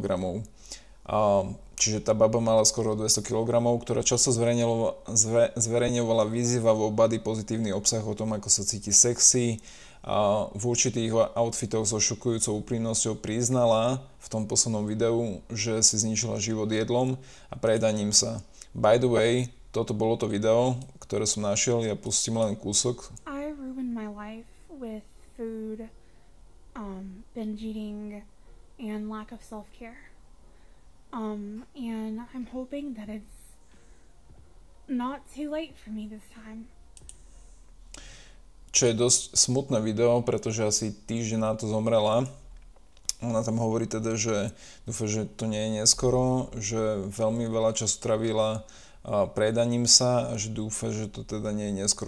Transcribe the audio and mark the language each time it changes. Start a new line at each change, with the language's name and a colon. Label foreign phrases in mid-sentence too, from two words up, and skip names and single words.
Slovak: Čiže tá baba mala skoro 200 kg, ktorá často zverejňovala vyzývavo body pozitívny obsah o tom, ako sa cíti sexy. V určitých outfitoch so šokujúcou úprimnosťou priznala v tom poslednom videu, že si zničila život jedlom a prejedaním sa.
English: By the way,
Slovak: toto bolo to video, ktoré som našiel, ja pustím len kúsok.
English: I ruined my life with food, binge eating, and lack of self-care. And I'm hoping that it's not too late for me this time.
Slovak: Čo je dosť smutné video, pretože asi týždeň na to zomrela. Ona tam hovorí teda, že dúfa, že to nie je neskoro, že veľmi veľa času travila prejedaním sa a že dúfa, že to teda nie je neskoro.